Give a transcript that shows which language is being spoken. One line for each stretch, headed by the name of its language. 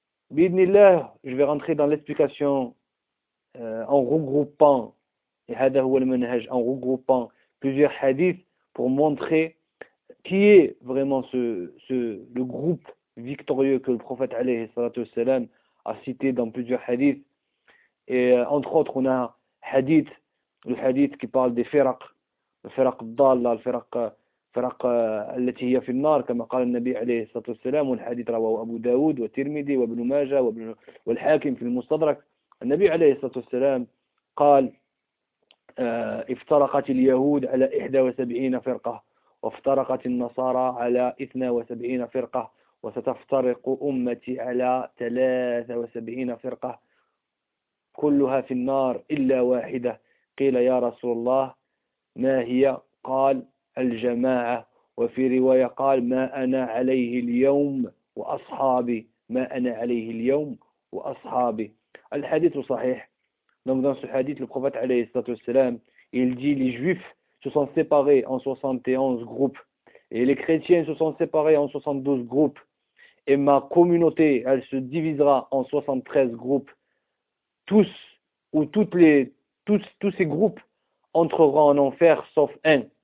French: Bidnillah, je vais rentrer dans l'explication en regroupant plusieurs hadiths pour montrer qui est vraiment le groupe victorieux que le prophète alayhi salatu wasalam, a cité dans plusieurs hadiths. Et entre autres, on a le hadith qui parle des firaq.
Arabic: الفرق الضالة الفرق فرق التي هي في النار كما قال النبي عليه الصلاة والسلام والحديث رواه أبو داود والترمذي وابن ماجه والحاكم في المستدرك. النبي عليه الصلاة والسلام قال افترقت اليهود على 71 فرقة وافترقت النصارى على 72 فرقة وستفترق أمتي على 73 فرقة كلها في النار إلا واحدة. قيل يا رسول الله ما هي؟ قال الجماعة. وفي رواية قال ما أنا عليه اليوم وأصحابي. ما أنا عليه اليوم وأصحابي. الحديث صحيح.
French: Donc dans ce hadith, le prophète
Arabic: عليه الصلاة والسلام,
French: il dit les juifs se sont séparés en 71 groupes. Et les chrétiens se sont séparés en 72 groupes. Et ma communauté, elle se divisera en 73 groupes. Tous, ou toutes les, tous ces groupes entrera en enfer sauf un.